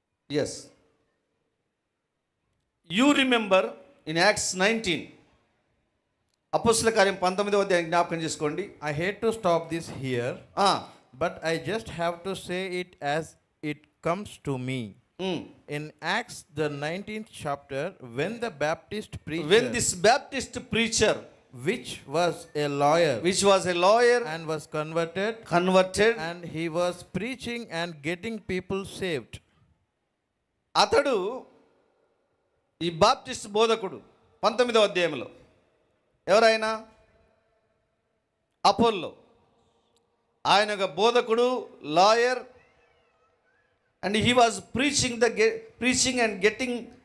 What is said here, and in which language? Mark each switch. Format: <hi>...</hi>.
<en>yes, you remember in Acts 19,</en> <te>అపోస్తుల కార్యం 19వ అధ్యాయం జ్ఞాపకం చేసుకోండి.</te> <en>I hate to stop this here, ah, but I just have to say it as it comes to me. Um. In Acts, the 19th chapter, when the Baptist preacher, When this Baptist preacher, which was a lawyer, which was a lawyer, and was converted, and he was preaching and getting people saved.</en> <te>అతడు ఈ Baptist బోధకుడు 19వ అధ్యాయంలో ఎవరైనా అపోల్లో, ఆయన ఒక బోధకుడు, lawyer,</te> <en>and he was preaching and getting</en>